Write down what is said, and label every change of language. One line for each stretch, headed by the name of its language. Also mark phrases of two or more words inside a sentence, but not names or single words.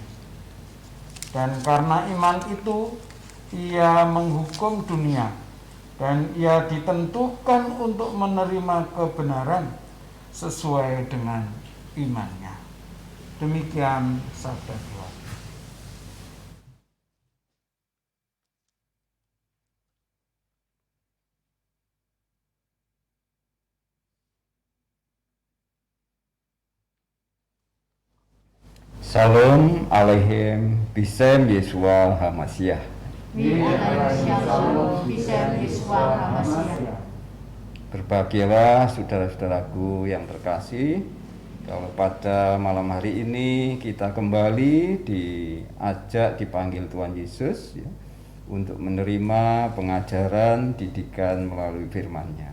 Indonesian: Dan karena iman itu, ia menghukum dunia, dan ia ditentukan untuk menerima kebenaran sesuai dengan imannya. Demikian sabda Tuhan.
Hebrew: שלום עליכם בשם ישוע המשיח. שלום, בשם ישוע המשיח.
Indonesian: Berbahagialah saudara-saudaraku yang terkasih, kalau pada malam hari ini kita kembali dipanggil Tuhan Yesus ya, untuk menerima pengajaran didikan melalui firman-Nya.